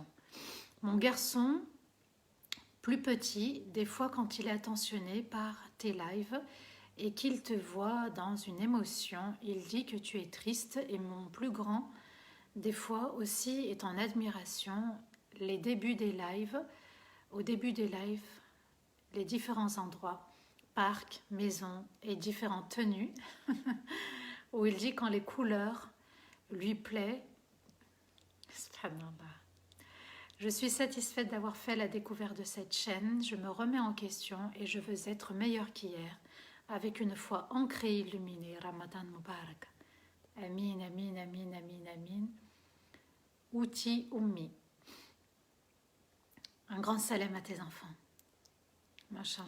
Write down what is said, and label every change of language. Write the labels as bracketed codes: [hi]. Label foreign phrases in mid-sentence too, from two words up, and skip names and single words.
[fr] Mon garçon, plus petit, des fois quand il est attentionné par tes lives et qu'il te voit dans une émotion, il dit que tu es triste, et mon plus grand, des fois aussi, est en admiration les débuts des lives, au début des lives, les différents endroits, parcs, maisons et différentes tenues, où il dit quand les couleurs lui plaisent. Subhanallah. Je suis satisfaite d'avoir fait la découverte de cette chaîne, je me remets en question et je veux être meilleure qu'hier, avec une foi ancrée et illuminée. [ar] رمضان مبارك. [fr] Amin, amin, amin, amin, amin. Outi Ummi. Un grand salam à tes enfants. Mashallah.